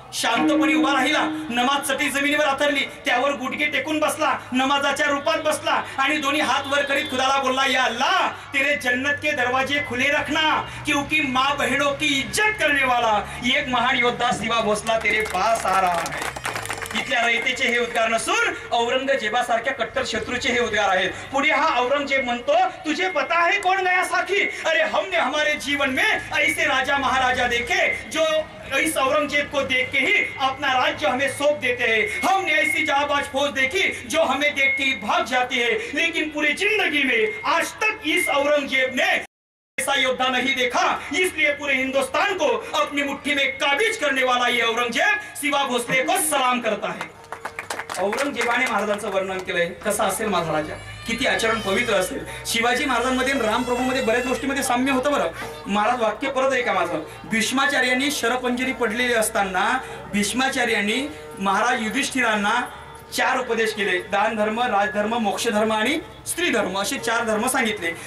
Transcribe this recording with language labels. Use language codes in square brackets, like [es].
[mr] शांतपणे उभा राहिला. नमाज चटी जमिनीवर आथरली, त्यावर गुडघे टेकून बसला, नमाजाच्या रूपात बसला आणि दोन्ही हात वर करीत खुदाला बोलला, [hi] या अल्लाह तेरे जन्नत के दरवाजे खुले रखना, क्योंकि माँ बहनों की इज्जत करने वाला एक महान योद्धा शिवा भोसला तेरे पास आ रहा है. [mr] इथल्या रयतेचे हे उद्गार नसून औरंगजेबासारख्या कट्टर शत्रूचे हे उद्गार आहेत. पुढे हा औरंगजेब म्हणतो, [hi] तुझे पता है कौन गया साखी, अरे हमने हमारे जीवन में ऐसे राजा महाराजा देखे जो इस औरंगजेब को देख के ही अपना राज्य हमें सौंप देते हैं. हमने ऐसी जाबाज फौज देखी जो हमें देख के ही भाग जाती है, लेकिन पूरी जिंदगी में आज तक इस औरंगजेब ने ऐसा योद्धा नहीं देखा. इसलिए पूरे हिंदुस्तान को अपनी मुट्ठी में काबीज करने वाला ये औरंगजेब शिवा भोसले को सलाम करता है. [mr] औरंगजेबाने महाराजांचं वर्णन केलंय. कसा असेल माझा राजा, किती आचरण पवित्र असेल. शिवाजी महाराजांमध्ये आणि रामप्रभूमध्ये बऱ्याच गोष्टीमध्ये साम्य होतं बरं. महाराज वाक्य परत आहे का माझं. भीष्माचार्यांनी शरपंजरी पडलेली असताना भीष्माचार्यांनी महाराज युधिष्ठिरांना 4 उपदेश केले. दान धर्म, राजधर्म, मोक्ष धर्म आणि स्त्री धर्म असे 4 धर्म सांगितले.